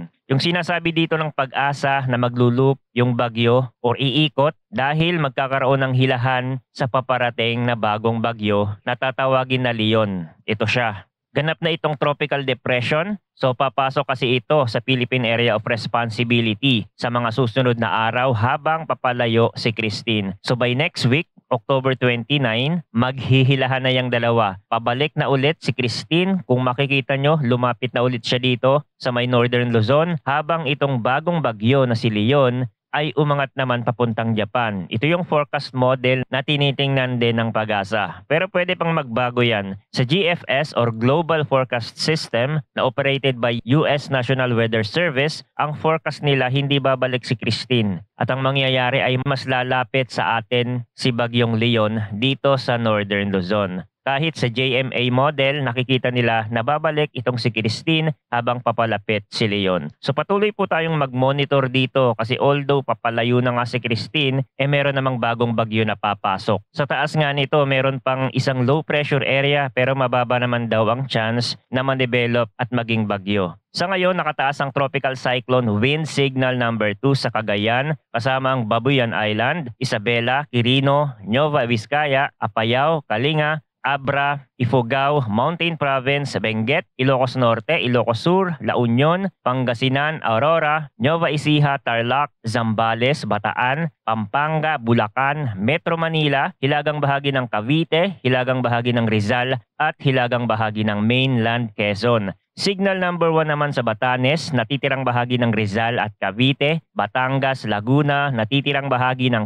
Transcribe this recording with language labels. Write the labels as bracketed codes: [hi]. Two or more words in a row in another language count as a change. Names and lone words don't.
[tl] Yung sinasabi dito ng Pag-asa na maglulup yung bagyo or iikot dahil magkakaroon ng hilahan sa paparating na bagong bagyo na tatawagin na Leon. Ito siya. Ganap na itong [en] tropical depression, [tl] so papasok kasi ito sa [en] Philippine Area of Responsibility [tl] sa mga susunod na araw habang papalayo si Christine. [en] So by next week, October 29, [tl] maghihilahan na yung dalawa. Pabalik na ulit si Christine. Kung makikita nyo, lumapit na ulit siya dito sa may Northern Luzon habang itong bagong bagyo na si Leon ay umangat naman papuntang Japan. Ito yung [en] forecast model [tl] na tinitingnan din ng Pag-asa. Pero pwede pang magbago yan. Sa GFS or Global Forecast System na [en] operated by US National Weather Service, [tl] ang forecast nila hindi babalik si Christine. At ang mangyayari ay mas lalapit sa atin si Bagyong Leon dito sa Northern Luzon. Kahit sa JMA model, nakikita nila na babalik itong si Christine habang papalapit si Leon. So patuloy po tayong mag-monitor dito kasi although papalayo na nga si Christine, meron namang bagong bagyo na papasok. Sa taas nga nito, meron pang isang [en] low pressure area [tl] pero mababa naman daw ang chance na ma-develop at maging bagyo. Sa ngayon, nakataas ang [en] Tropical Cyclone Wind Signal number 2 [tl] sa Cagayan kasama ang Babuyan Island, Isabela, Quirino, Nueva Vizcaya, Apayao, Kalinga, Abra, Ifugao, Mountain Province, Benguet, Ilocos Norte, Ilocos Sur, La Union, Pangasinan, Aurora, Nueva Ecija, Tarlac, Zambales, Bataan, Pampanga, Bulacan, Metro Manila, hilagang bahagi ng Cavite, hilagang bahagi ng Rizal, at hilagang bahagi ng mainland Quezon. [en] Signal number 1 [tl] naman sa Batanes, natitirang bahagi ng Rizal at Cavite, Batangas, Laguna, natitirang bahagi ng